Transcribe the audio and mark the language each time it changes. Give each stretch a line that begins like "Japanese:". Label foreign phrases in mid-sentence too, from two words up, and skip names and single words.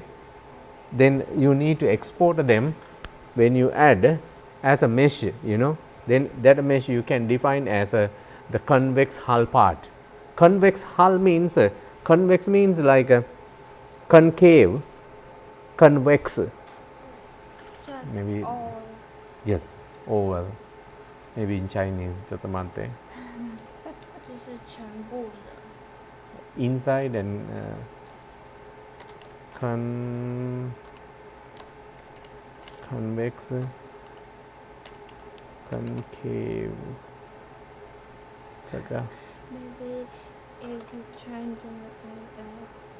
English: Then you need to export them when you add as a mesh, Then that mesh you can define as the convex hull part. Convex hull means like a concave, convex. Just Maybe all. yes, oval. Maybe in Chinese,
Japanese: ちょっと待って。
Chinese: 就是全部的。
English: Inside and convex, concave. Maybe it's triangle like that.